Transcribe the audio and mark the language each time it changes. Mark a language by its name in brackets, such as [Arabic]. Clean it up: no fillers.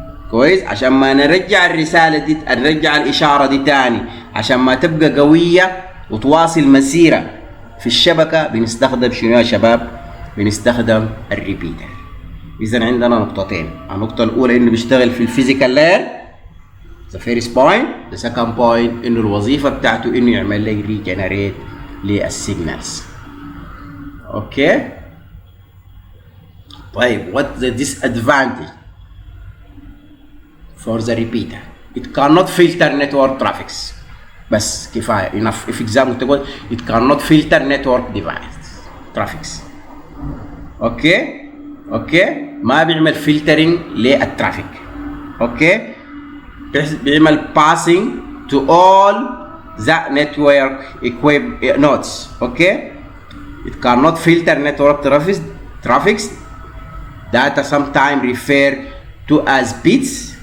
[Arabic] كويس؟ عشان ما نرجع الرسالة دي، نرجع الاشارة دي تاني عشان ما تبقى قوية وتواصل مسيرة في الشبكة، بنستخدم شنو يا شباب؟ بنستخدم الريبيتر. إذا عندنا نقطتين، النقطة الأولى إنه بيشتغل في الفيزيكال لاير [English] the first point. the second point [Arabic] إنه الوظيفة بتاعته إنه يعمل لي ريجنريت للسيجنالز. أوكي؟ طيب [English] what the disadvantage for the repeater? it cannot filter network traffics. [Arabic] بس كفاية enough. [English] if example [Arabic] تقول [English] it cannot filter network device traffics. [Arabic] اوكي ما بيعمل فلترنج للترافيك. اوكي بيعمل [English] passing to all the network equipped nodes. [Arabic] اوكي [English] it cannot filter network traffics. data sometimes refer to as bits.